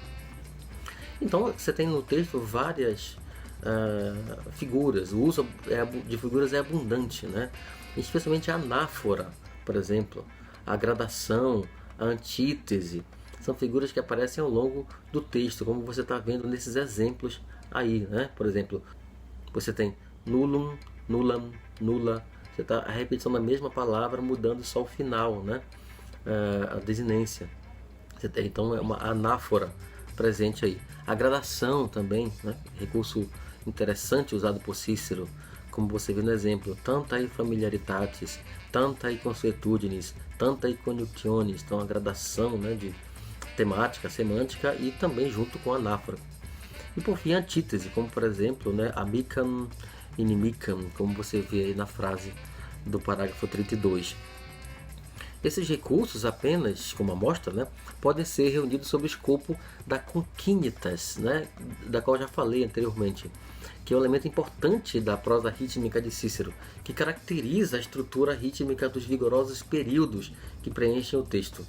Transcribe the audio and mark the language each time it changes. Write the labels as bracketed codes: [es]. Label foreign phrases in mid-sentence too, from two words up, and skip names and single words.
[pt] Então você tem no texto várias figuras, o uso de figuras é abundante, né? Especialmente a anáfora, por exemplo, a gradação, a antítese, são figuras que aparecem ao longo do texto, como você está vendo nesses exemplos aí, né? Por exemplo, você tem [la] nullum, nullam, nulla, [pt] você tá a repetição da mesma palavra mudando só o final, né? A desinência. Você tem, então é uma anáfora presente aí. A gradação também, né? Recurso interessante usado por Cícero, como você vê no exemplo, [la] tantae familiaritatis, tantae consuetudinis, tantae conjunctionis, [pt] então a gradação, né, de temática, semântica e também junto com a anáfora. E por fim a antítese, como por exemplo, né, [la] amicam inimicam, [pt] como você vê aí na frase do parágrafo 32. Esses recursos apenas, como amostra, né, podem ser reunidos sob o escopo da conquinitas, né, da qual já falei anteriormente, que é um elemento importante da prosa rítmica de Cícero, que caracteriza a estrutura rítmica dos vigorosos períodos que preenchem o texto.